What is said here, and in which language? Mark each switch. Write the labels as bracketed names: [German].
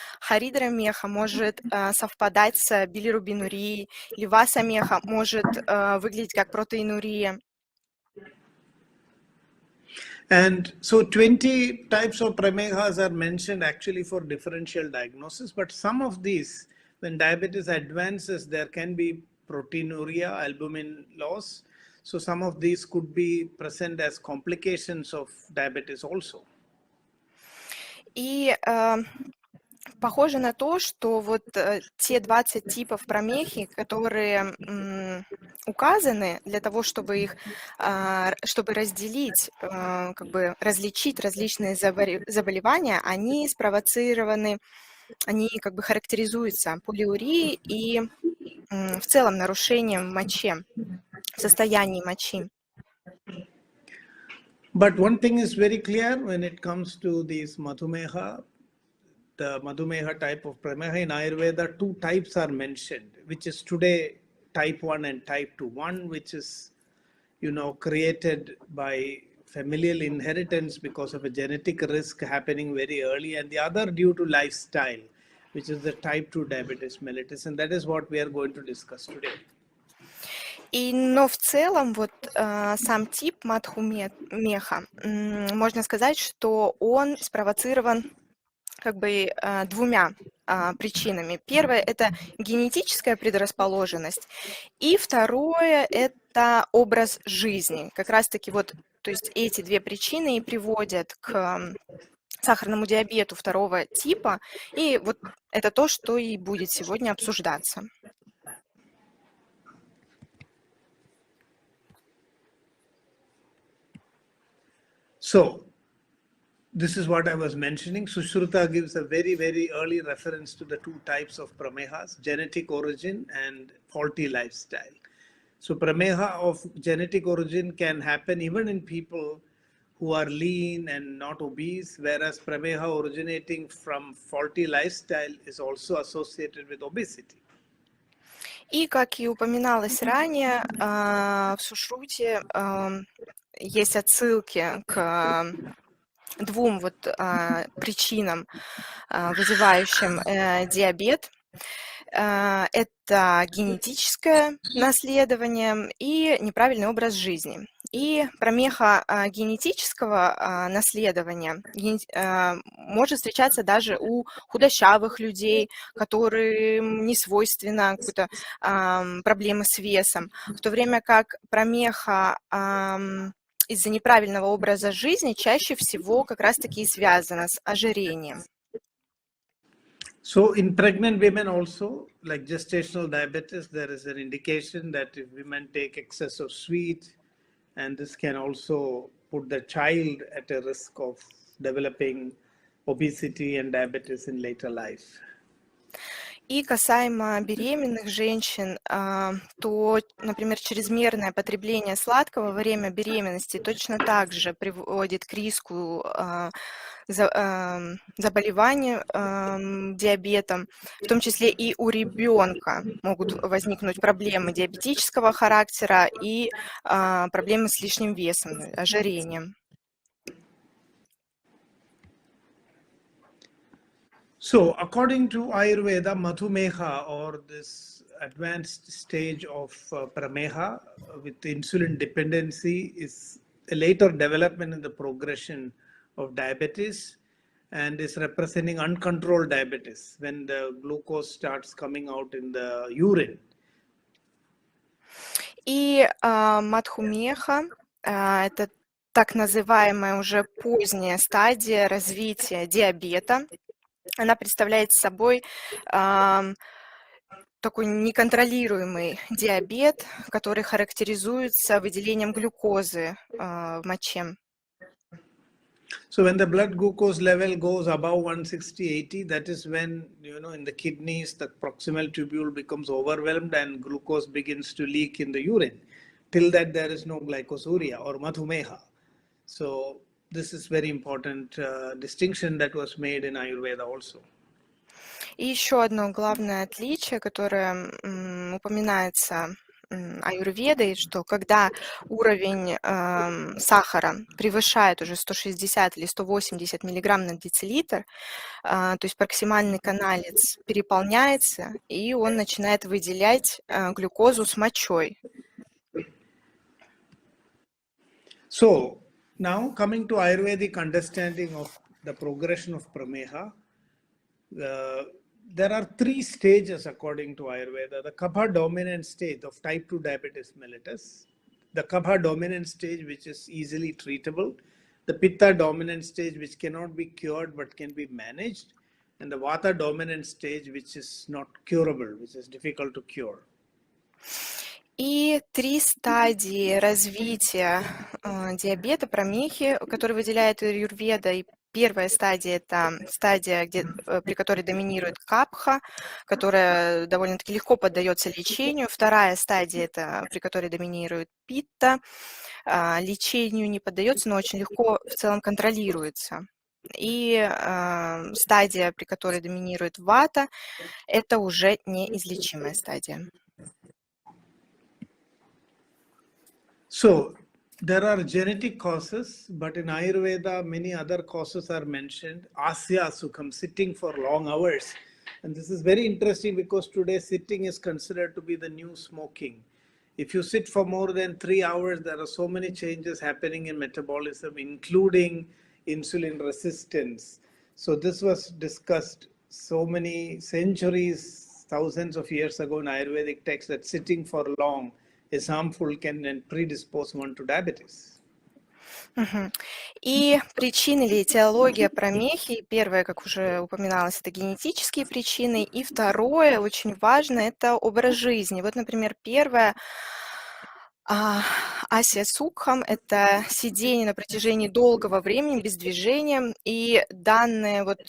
[Russian] Харидра меха может совпадать с билирубинурией, или васа меха может выглядеть как протеинурия. [English] And so 20 types of pramehas are mentioned actually for differential diagnosis, but some of these, when diabetes advances, there can be proteinuria, albumin loss. So some of these could be present as complications of diabetes also. [Russian] И похоже на то, что вот те 20 типов промехи, которые указаны для того, чтобы их, чтобы разделить, как бы различить различные заболевания, они спровоцированы, они как бы характеризуются полиурией и в целом нарушением в моче, в состоянии мочи. [English] But one thing is very clear when it comes to these madhumeha, the madhumeha type of prameha in Ayurveda, 2 types are mentioned, which is today type 1 and type 2. One which is, created by familial inheritance because of a genetic risk happening very early, and the other due to lifestyle, which is the type 2 diabetes mellitus, and that is what we are going to discuss today. [Russian] Но в целом вот сам тип матху-меха, можно сказать, что он спровоцирован как бы 2 причинами. Первое – это генетическая предрасположенность, и второе – это образ жизни. Как раз-таки вот, то есть эти 2 причины и приводят к сахарному диабету 2 типа, и вот это то, что и будет сегодня обсуждаться. [English] So, this is what I was mentioning. Sushruta gives a very, very early reference to the 2 types of pramehas, genetic origin and faulty lifestyle. So prameha of genetic origin can happen even in people who are lean and not obese, whereas prameha originating from faulty lifestyle is also associated with obesity. [Russian] И, как и упоминалось ранее, в Сушруте есть отсылки к двум причинам, вызывающим диабет. Это генетическое наследование и неправильный образ жизни. И промеха генетического наследования может встречаться даже у худощавых людей, которым не свойственно какие-то проблемы с весом, в то время как промеха из-за неправильного образа жизни чаще всего как раз-таки и связана с ожирением. [English] So in pregnant women also, like gestational diabetes, there is an indication that if women take excess of sweet, and this can also put the child at a risk of developing obesity and diabetes in later life. [Russian] И касаемо беременных женщин, то, например, чрезмерное потребление сладкого во время беременности точно так же приводит к риску заболевания диабетом, в том числе и у ребенка могут возникнуть проблемы диабетического характера и проблемы с лишним весом, ожирением. [English] So, according to Ayurveda, Madhumeha, or this advanced stage of Prameha with insulin dependency, is a later development in the progression of diabetes and is representing uncontrolled diabetes when the glucose starts coming out in the urine. [Russian] И Мадхумеха – это так называемая уже поздняя стадия развития диабета. Она представляет собой такой неконтролируемый диабет, который характеризуется выделением глюкозы в моче. [English] So when the blood glucose level goes above 160/80, that is when, in the kidneys, the proximal tubule becomes overwhelmed and glucose begins to leak in the urine. Till that, there is no glycosuria or madhumeha. So this is very important distinction that was made in Ayurveda also. [Russian] И еще одно главное отличие, которое упоминается Аюрведой, что когда уровень сахара превышает уже 160 или 180 миллиграмм на децилитр, то есть проксимальный каналец переполняется, и он начинает выделять глюкозу с мочой. [English] So now coming to Ayurvedic understanding of the progression of Prameha, there are three stages according to Ayurveda. The Kapha dominant stage of type 2 diabetes mellitus, the Kapha dominant stage which is easily treatable, the Pitta dominant stage which cannot be cured but can be managed, and the Vata dominant stage which is not curable, which is difficult to cure. [Russian] И три стадии развития диабета, промехи, которые выделяет Аюрведа. И первая стадия – это стадия, при которой доминирует капха, которая довольно-таки легко поддается лечению. Вторая стадия – это при которой доминирует питта, лечению не поддается, но очень легко в целом контролируется. И стадия, при которой доминирует вата, это уже неизлечимая стадия. [English] So there are genetic causes, but in Ayurveda, many other causes are mentioned. Asya Sukham, sitting for long hours. And this is very interesting because today sitting is considered to be the new smoking. If you sit for more than 3 hours, there are so many changes happening in metabolism, including insulin resistance. So this was discussed so many centuries, thousands of years ago in Ayurvedic texts, that sitting for long is harmful, can predispose one to diabetes. [Russian] И причины или этиология промехи, первое, как уже упоминалось, это генетические причины, и второе, очень важно, это образ жизни. Вот, например, первое, асия сукхам, это сидение на протяжении долгого времени без движения, и данные